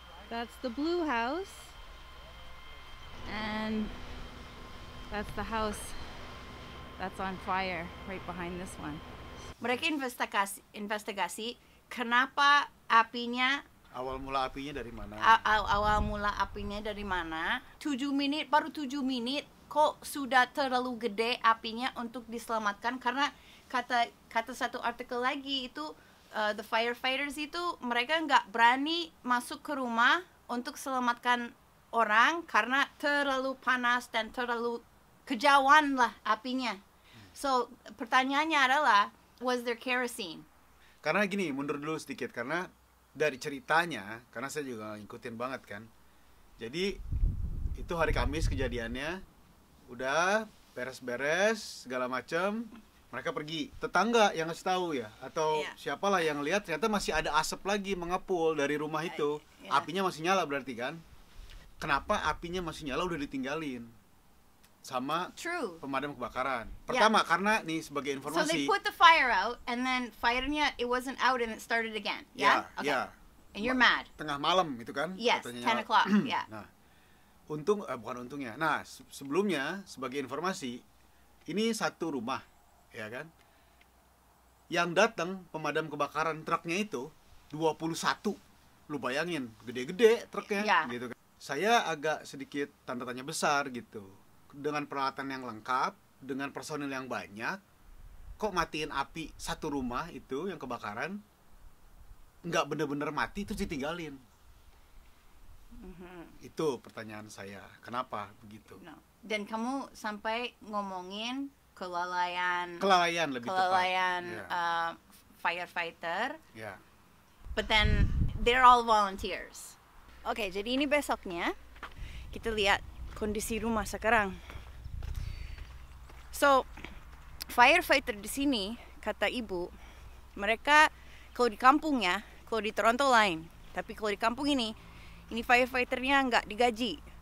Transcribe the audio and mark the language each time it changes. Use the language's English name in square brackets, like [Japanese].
[English] That's the blue house, and that's the house that's on fire right behind this one. [Indonesian] Mereka investigasi kenapa apinya Awal mula apinya dari mana? Awal mula apinya dari mana? 7 menit, baru 7 menit kok sudah terlalu gede apinya untuk diselamatkan, karena kata satu artikel lagi itu the firefighters itu mereka nggak berani masuk ke rumah untuk selamatkan orang karena terlalu panas dan terlalu kejauhan lah apinya. [English] So pertanyaannya adalah, was there kerosene? [Indonesian] Karena gini, mundur dulu sedikit, karena dari ceritanya, karena saya juga ngikutin banget kan. Jadi itu hari Kamis kejadiannya, udah beres-beres segala macam, mereka pergi. Tetangga yang ngasih tahu ya, atau siapalah yang lihat ternyata masih ada asap lagi mengepul dari rumah itu. Apinya masih nyala berarti kan? Kenapa apinya masih nyala udah ditinggalin sama pemadam kebakaran? Pertama, karena nih sebagai informasi. [English] So they put the fire out, and then fire-nya it wasn't out and it started again. Yeah. Okay. And you're mad. [Indonesian] Tengah malam itu kan? [English] Yes, 10 o'clock. Yeah. [Indonesian] Nah, bukan untungnya. Nah, sebelumnya sebagai informasi, ini satu rumah, ya kan? Yang datang pemadam kebakaran truknya itu 21. Lu bayangin, gede-gede truknya Ya. gitu kan. Saya agak sedikit tanda tanya besar gitu. Dengan peralatan yang lengkap, dengan personil yang banyak, kok matiin api satu rumah itu yang kebakaran, nggak bener-bener mati terus ditinggalin. Itu pertanyaan saya, kenapa begitu? No. Dan kamu sampai ngomongin kelalaian Kelalaian lebih tepat. Ya. [English] Firefighter, [Indonesian] Ya. [English] but then they're all volunteers. [Indonesian] Oke, jadi ini besoknya kita lihat kondisi rumah sekarang. So, firefighter di sini, kata ibu, mereka kalau di kampungnya, kalau di Toronto lain, tapi kalau di kampung ini firefighternya nggak digaji.